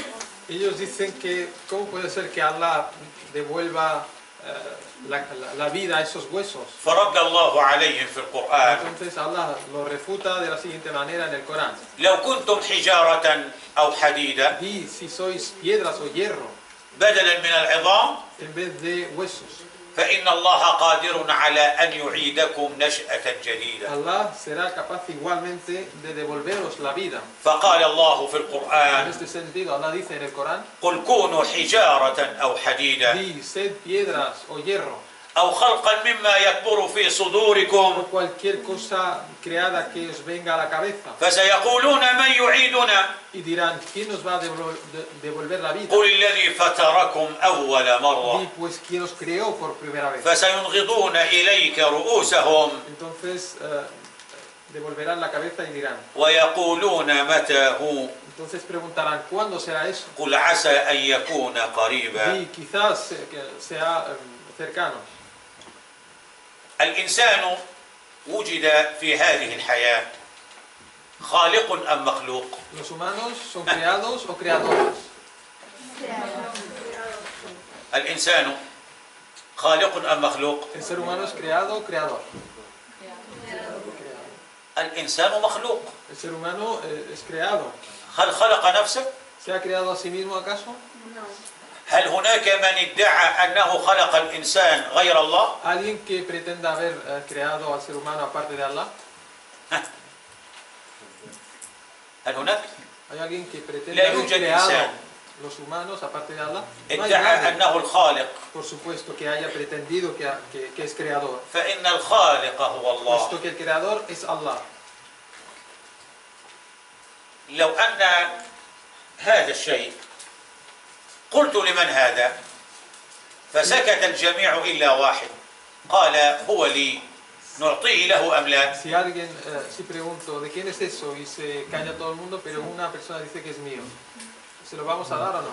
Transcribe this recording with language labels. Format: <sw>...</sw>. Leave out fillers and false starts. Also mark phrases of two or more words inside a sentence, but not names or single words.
<es>Ellos dicen que, ¿cómo puede ser que Allah devuelva la vida a esos huesos?</es> <ar>فرد الله عليهم في القرآن</ar> <es>Entonces Allah lo refuta de la siguiente manera en el Corán.</es> <ar>لو كنتم حجارة أو حديدا</ar> <es>Y si sois piedras o hierro</es> <ar>بدلا من العظام</ar> <es>en vez de huesos,</es> <ar>فإن الله قادر على أن يعيدكم نشأة جديدة.</ar> <es>Allah será capaz igualmente de devolveros la vida.</es> <ar>فقال الله في</ar> <es>En</es> <ar>القرآن</ar> <es>este sentido, Allah dice en el Corán,</es> <ar>قل كونوا حجارة أو حديدا</ar> <es>di, sed piedras o hierro,</es> <ar>أو خلقا مما يكبر في</ar> <es>o</es> <ar>صدوركم</ar> <es>cualquier cosa creada que os venga a la cabeza.</es> <ar>فسيقولون من يعيدنا</ar> <es>Y dirán, ¿quién nos va a devolver la vida?</es> <ar>قل الذي فتركم أول</ar> <es>Di,</es> <ar>مرة</ar> <es>pues, ¿quién os creó por primera vez?</es> <ar>فسينغضون إليك رؤوسهم</ar> <es>Entonces, devolverán la cabeza y dirán.</es> <ar>ويقولون متى هو</ar> <es>Entonces preguntarán, ¿cuándo será eso?</es> <ar>قل عسى أن يكون قريبا.</ar> <es>Y quizás que sea cercano.</es> <ar>الإنسان وجد في هذه الحياة خالق أم مخلوق؟</ar> <es>¿Los humanos son creados o creadores?</es> <ar>الإنسان خالق أم مخلوق؟</ar> <es>¿El ser humano es creado o creador?</es> <ar>الإنسان مخلوق.</ar> <es>El ser humano es creado.</es> <ar>هل خلق نفسه؟</ar> <es>¿Se ha creado a sí mismo acaso?</es> <ar>هل هناك من ادعى أنه خلق الإنسان غير الله؟</ar> <es>¿Alguien que pretenda haber creado al ser humano aparte de Allah?</es> <ar>هل هناك؟</ar> <es>¿Hay alguien que pretenda</es> <ar>لا</ar> <es>haber</es> <ar>يوجد</ar> <es>creado</es> <ar>إنسان</ar> <es>los humanos aparte de Allah? No hay</es> <ar>ادعى</ar> <es>nadie,</es> <ar>أنه الخالق،</ar> <es>por supuesto, que haya pretendido que es creador.</es> <ar>فإن الخالق هو الله.</ar> <es>Puesto que el creador es Allah.</es> <ar>لو أن هذا الشيء قلت لمن هذا فسكت الجميع إلا واحد قال هو لي، نعطيه له أم لا؟</ar> <es>Si pregunto de quién es eso y se calla todo el mundo, pero una persona dice que es mío, ¿se lo vamos a dar o no?</es>